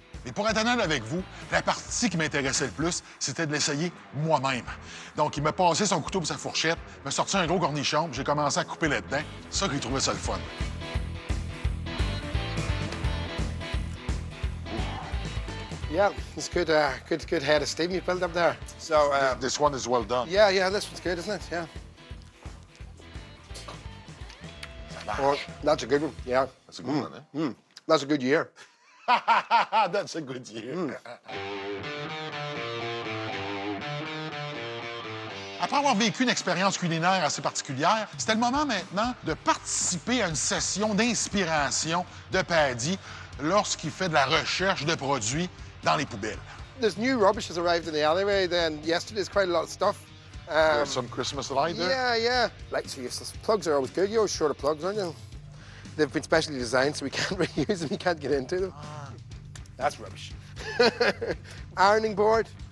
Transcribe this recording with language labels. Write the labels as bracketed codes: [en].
[fr] Mais pour être honnête avec vous, la partie qui m'intéressait le plus, c'était de l'essayer moi-même. Donc, il m'a passé son couteau et sa fourchette, m'a sorti un gros cornichon, puis j'ai commencé à couper là-dedans. C'est ça que j'ai trouvé ça le fun. [en] Yeah, it's good, good head of steam you built up there. So, This one is well done. yeah, this one's good, isn't it? Yeah. Oh, that's a good one, yeah. That's a good one, eh? That's a good year. That's a good year. [fr] Après avoir vécu une expérience culinaire assez particulière, c'était le moment maintenant de participer à une session d'inspiration de Paddy lorsqu'il fait de la recherche de produits dans les poubelles. [en] There's new rubbish has arrived in the alleyway, then yesterday's quite a lot of stuff. There's some Christmas light there. Yeah. Like, so useless. Plugs are always good. You're always short of plugs, aren't you? They've been specially designed so we can't reuse them, you can't get into them. That's rubbish. Ironing board.